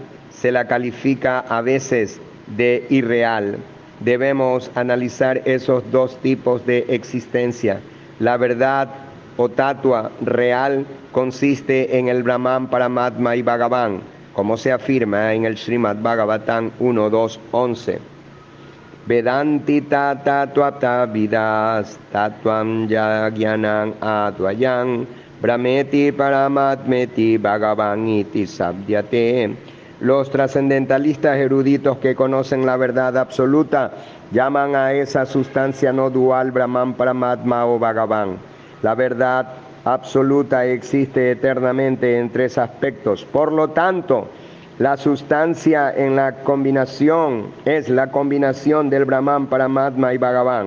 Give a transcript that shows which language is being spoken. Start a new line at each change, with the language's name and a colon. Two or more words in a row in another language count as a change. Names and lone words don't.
Spanish: Se la califica a veces de irreal. Debemos analizar esos dos tipos de existencia. La verdad o tatua real consiste en el Brahman, Paramatma y Bhagavan, como se afirma en el Srimad Bhagavatam 1.2.11.
Sanskrit: Vedanti tatuapta vidas tatuam yagyanam advayam brahmeti paramatmeti bhagavan iti sabdyate.
Spanish: Los trascendentalistas eruditos que conocen la verdad absoluta llaman a esa sustancia no dual Brahman, Paramatma o Bhagavan. La verdad absoluta existe eternamente en tres aspectos. Por lo tanto, la sustancia en la combinación es la combinación del Brahman, Paramatma y Bhagavan.